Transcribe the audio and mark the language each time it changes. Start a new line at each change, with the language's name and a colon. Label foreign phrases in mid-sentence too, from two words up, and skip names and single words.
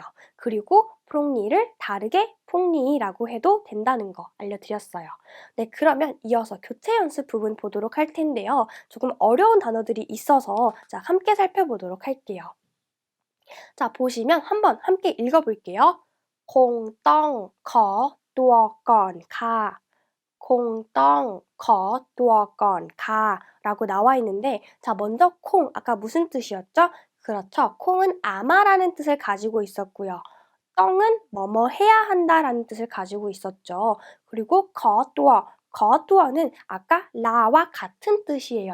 Korean: 그리고 프롱니를 다르게 퐁니라고 해도 된다는 거 알려드렸어요. 네, 그러면 이어서 교체 연습 부분 보도록 할 텐데요. 조금 어려운 단어들이 있어서 자, 함께 살펴보도록 할게요. 자, 보시면 한번 함께 읽어볼게요.
Thai: คงต้องขอตัวก่อนค่ะ คงต้องขอตัวก่อนค่ะ
Korean: 라고 나와 있는데 자, 먼저 콩, 아까 무슨 뜻이었죠? 그렇죠. 콩은 아마라는 뜻을 가지고 있었고요. 떵은 뭐뭐 해야 한다라는 뜻을 가지고 있었죠. 그리고 거두어는 아까 라와 같은 뜻이에요.